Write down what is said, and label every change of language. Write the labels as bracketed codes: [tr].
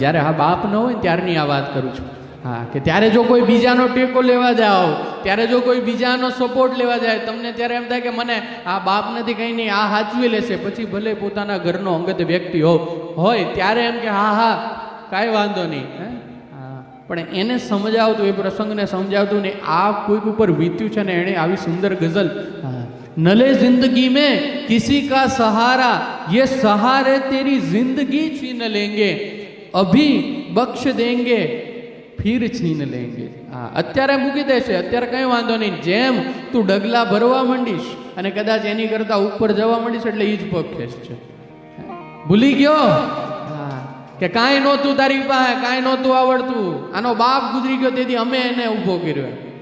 [gu] જ્યારે હા બાપ ન હોય ને ત્યારની આ વાત કરું છું. હા, કે ત્યારે જો કોઈ બીજાનો ટેકો લેવા જાઓ, ત્યારે જો કોઈ બીજાનો સપોર્ટ લેવા જાય તમને, ત્યારે એમ થાય કે મને આ બાપ નથી, કંઈ નહીં, આ સાચવી લેશે. પછી ભલે પોતાના ઘરનો અંગત વ્યક્તિ હોય ત્યારે એમ કે હા હા કાંઈ વાંધો નહીં. હા, પણ એને સમજાવતું, એ પ્રસંગને સમજાવતું ને આ કોઈક ઉપર વીત્યું છે ને, એણે આવી સુંદર ગઝલ. [hi] नले जिंदगी में किसी का सहारा, ये सहारे तेरी जिंदगी छीन लेंगे, अभी बख्श देंगे फिर छीन लेंगे. [gu] હા, અત્યારે મૂકી દેશે, અત્યારે કંઈ વાંધો નહીં. જેમ તું ડગલા ભરવા માંડીશ અને કદાચ એની કરતા ઉપર જવા માંડીશ એટલે એ જ પગ ખેંચશે. ભૂલી ગયો કે કાંઈ નહોતું તારી પાસે, કાંઈ નહોતું આવડતું, આનો બાપ ગુજરી ગયો તેથી અમે એને ઊભો કર્યો.